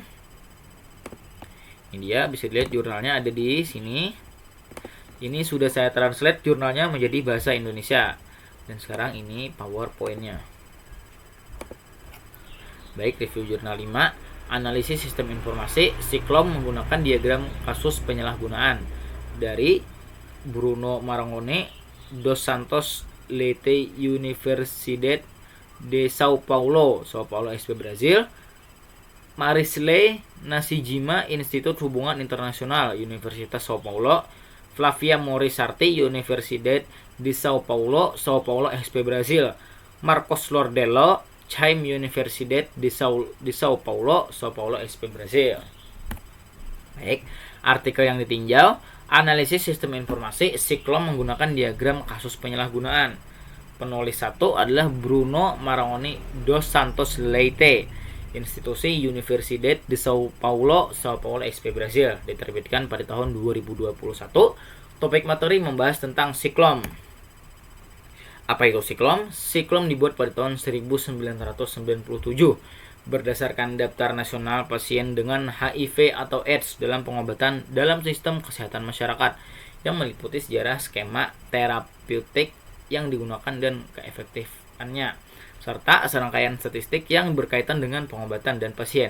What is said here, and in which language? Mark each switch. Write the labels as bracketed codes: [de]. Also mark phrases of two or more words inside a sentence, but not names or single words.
[id] Ini dia, bisa dilihat jurnalnya ada di sini. Ini sudah saya translate jurnalnya menjadi bahasa Indonesia. Dan sekarang ini PowerPoint-nya. Baik, review jurnal 5. Analisis sistem informasi, Siklom menggunakan diagram kasus penyalahgunaan dari Bruno Marangoni dos Santos Leite Universidade de São Paulo SP Brasil, Marisley Nasijima Institut Hubungan Internasional Universitas São Paulo, Flavia Morisarti Universidade de São Paulo SP Brasil, Marcos Lordello Chaim Universidade de São Paulo SP Brasil. Baik, artikel yang ditinjau, analisis sistem informasi, Siklom menggunakan diagram kasus penyalahgunaan. Penulis 1 adalah Bruno Marangoni dos Santos Leite, Institusi Universidade de São Paulo SP Brasil, diterbitkan pada tahun 2021. Topik materi membahas tentang Siklom. Apa itu Siklom? Siklom dibuat pada tahun 1997 berdasarkan Daftar Nasional Pasien dengan HIV atau AIDS dalam pengobatan dalam sistem kesehatan masyarakat yang meliputi sejarah skema terapeutik yang digunakan dan keefektifannya, serta serangkaian statistik yang berkaitan dengan pengobatan dan pasien.